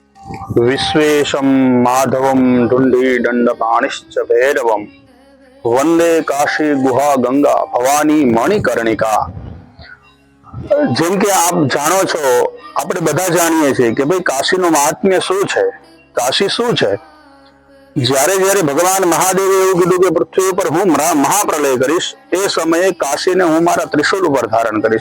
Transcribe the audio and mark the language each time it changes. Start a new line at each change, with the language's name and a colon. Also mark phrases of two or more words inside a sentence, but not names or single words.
Sanskrit: विश्वेशं माधवं ढुंढीदंडपाणिश्च भैरवं वंदे काशी गुहा गंगा भवानी मणिकर्णिका।
Gujarati: જેમ કે આપ જાણો છો, આપણે બધા જાણીએ છીએ કે ભાઈ કાશીનું મહાત્મ્ય શું છે, કાશી શું છે। જ્યારે જ્યારે ભગવાન મહાદેવે એવું કીધું કે પૃથ્વી ઉપર હું મહાપ્રલય કરીશ, એ સમયે કાશીને હું મારા ત્રિશૂલ ઉપર ધારણ કરીશ।